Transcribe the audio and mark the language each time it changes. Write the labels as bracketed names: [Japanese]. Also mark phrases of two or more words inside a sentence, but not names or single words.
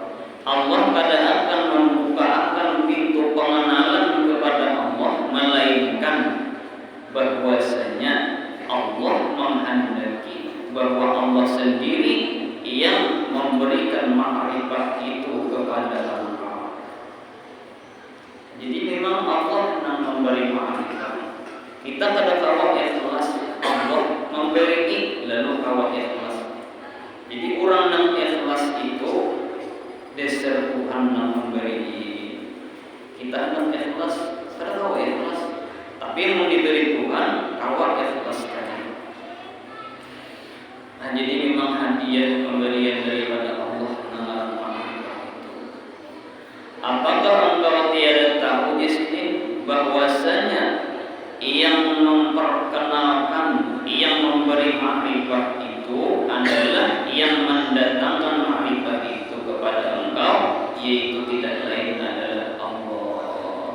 [Indonesian] Allah kada akan membukakan pintu pengenalan kepada Allah, melainkan bahwasanya Allah menghendaki bahwa Allah sendiri yang memberikan ma'rifah itu kepada engkau. Jadi memang Allah yang memberi ma'rifah. [Banjar] Kita kada kawa ikhlas, Allah memberi lalu kawa ikhlas. [Indonesian] Jadi orang yang ikhlas itu dasar Tuhan yang memberi. [Banjar] Kita yang ikhlas, kada kawa ikhlas. [Indonesian] Tapi yang diberi Tuhan kawa ikhlas kan. Nah, jadi memang hadiah pemberian daripada Allah yang ma'rifah itu. Apakah engkau tiada tahu di sini bahwasanya yang memperkenalkan, yang memberi ma'rifah itu adalah yang mendatangkan ma'rifah itu kepada engkau, yaitu tidak lain adalah Allah.